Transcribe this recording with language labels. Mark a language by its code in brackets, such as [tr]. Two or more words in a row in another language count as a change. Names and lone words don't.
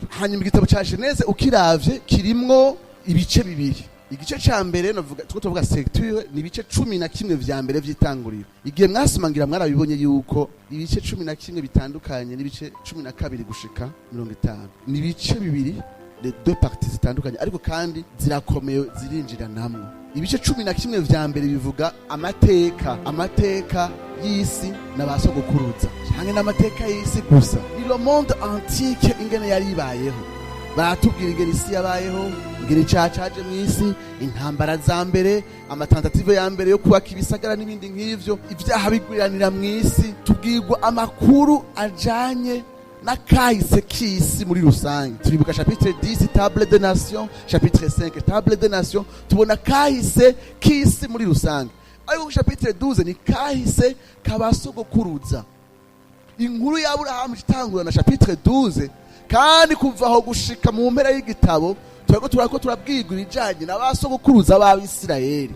[rn] Hanyuma igitabo ca Genese ukiravye kirimwo ibice bibiri. Igice ca mbere navuga tuvuga secture ni ibice 11 vya mbere vy'itanguriro. Igihe mwasumangira mwarabibonye yuko ibice 11 bitandukanye n'ibice 12 gushika 50. Ni ibice bibiri, [fr] les deux parties [rn] zitandukanye, ariko kandi zirakomeye zirinjira namwe. Ibice 11 vya mbere bivuga amateka y'isi n'abasogokuruza, cyangwa n'amateka y'isi gusa. Ni [fr] le monde antique [rn] ingene yari ibayeho. Baratubwira ingene isi yabayeho, ingene cacaje mw'isi, intambara za mbere, amatentative ya mbere yo kubaka ibisagara n'ibindi nk'ivyo, ivyaha bigwiranira mw'isi. Tubwirwa amakuru ajanye na kahise k'isi muri rusange. [fr] Turibuka chapitre 10 table des nations, chapitre 5 table des nations, [rn] tubona kahise k'isi muri rusange. Ariko chapitre 12 ni kahise kabasogokuruza. Inkuru ya Aburahamu itangura na chapitre 12, kandi kuva aho gushika mu mpera y'igitabo turako turabwirwa ibijanye n'abasogokuruza b'Abisirayeli.